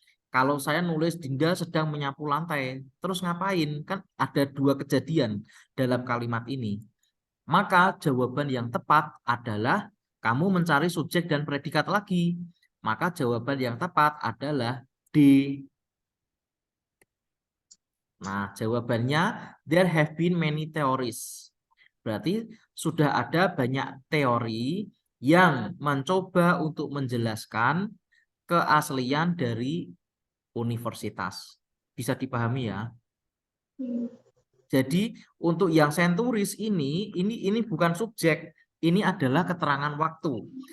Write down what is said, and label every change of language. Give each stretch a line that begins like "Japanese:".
Indonesian: Kalau saya nulis Dinda sedang menyapu lantai, terus ngapain? Kan ada dua kejadian dalam kalimat ini. Maka jawaban yang tepat adalah kamu mencari subjek dan predikat lagi. Maka jawaban yang tepat adalah D. Nah, jawabannya
English: there have been many theories.
Indonesian: Berarti sudah ada banyak teori yang mencoba untuk menjelaskan keaslian dari universitas. Bisa dipahami ya? Jadi untuk yang senturis ini bukan subjek, ini adalah keterangan waktu.